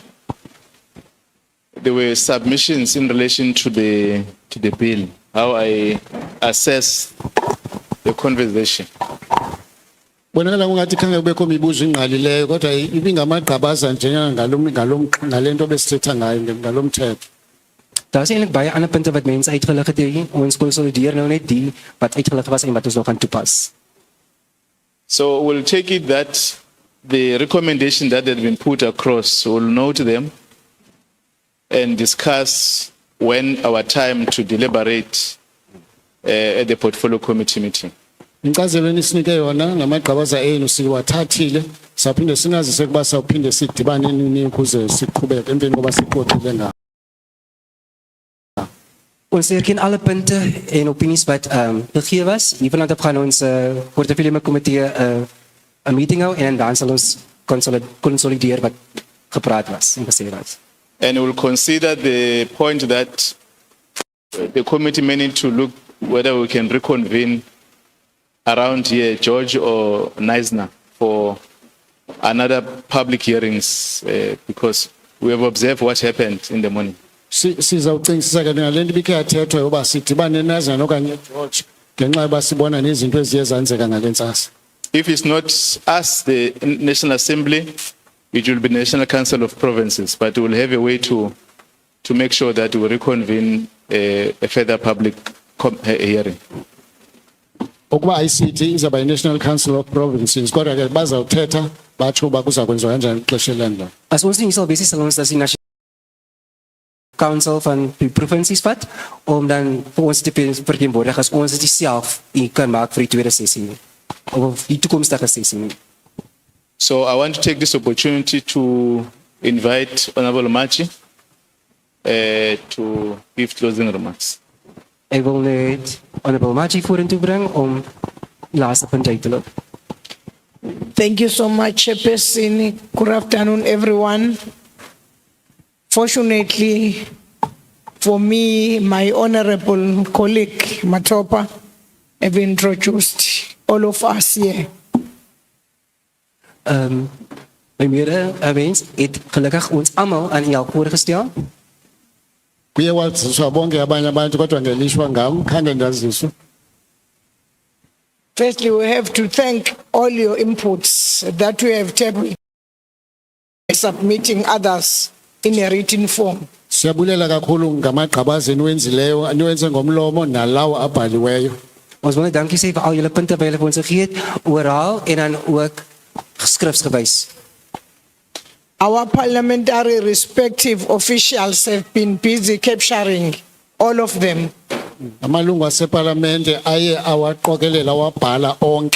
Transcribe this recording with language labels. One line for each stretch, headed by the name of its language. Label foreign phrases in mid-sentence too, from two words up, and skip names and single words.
English: There were submissions in relation to the bill. how I assess the conversation.
Xhosa: Bonakala ungathi khange kubekho imibuzo ingqalileyo kodwa ibingamagqabaza ngalento besithetha ngayo ngalomthetho.
Afrikaans: Daar is eintlik baie ander punte wat mense uitgelig het hier. Ons konsolideer nou net die wat uitgelig was en wat ons nog gaan toepas.
English: So we'll take it that the recommendation that had been put across, we'll note them and discuss when our time to deliberate at the portfolio committee meeting.
Xhosa: Inkazelo nisinike yona namagqabaza enu siwathathile saphinde singazise kuba sawuphinde sidibane nini ukuze siqhubeke emveni koba siqoqile ngawo.
Afrikaans: Ons herken alle punte en opinies wat gegee was. Hiervan af gaan ons portefeulje komitee 'n meeting hou en dan sal ons konsolideer wat gepraat was en gesê was.
English: And we'll consider the point that the committee may need to look whether we can reconvene around here, George or Knysna, for another public hearings because we have observed what happened in the morning.
Xhosa: Sizawucingisisa ke ngalento ibikhe yathethwa yoba sidibane naZana okanye George ngenxa yoba sibona nezinto eziye zenzeka ngalentsasa.
English: If it's not us, the National Assembly, it will be the National Council of Provinces, but we'll have a way to make sure that we reconvene a further public hearing.
Xhosa: Ukuba ICT izaba National Council of Provinces kodwa ke bazawuthetha batsho uba kuza kwenziwa kanjani ixesha elandelayo.
Afrikaans: As ons nie sal wees sal ons as die National Council van die provinsies vat om dan vir ons te verteenwoordig as ons dit self kan maak vir die tweede sessie of die toekomstige sessie.
English: So I want to take this opportunity to invite Honorable Machi to give closing remarks.
Afrikaans: Ek wil net Honorable Machi vorentoe bring om laaste punt uit te loop.
English: Thank you so much, Chairperson. Good afternoon, everyone. Fortunately for me, my honorable colleague, Matopa, have introduced all of us here.
Afrikaans: My mede-wens het gelukkig ons almal aan u voorgestel.
Xhosa: Kuye waziswa bonke abanye abantu kodwa ngelishwa ngam khande ndaziswa.
English: Firstly, we have to thank all your inputs that we have taken, submitting others in a written form.
Xhosa: Siyabulela kakhulu ngamagqabaza eniwenzileyo aniwenze ngomlomo nalawo abhaliweyo.
Afrikaans: Ons wil net dankie sê vir al julle punte wat julle vir ons gegee het, oral en dan ook geskrifsgewys.
English: Our parliamentary respective officials have been busy capturing all of them.
Xhosa: Amalungu aseparlamente aye awaqokelela wabhala onke.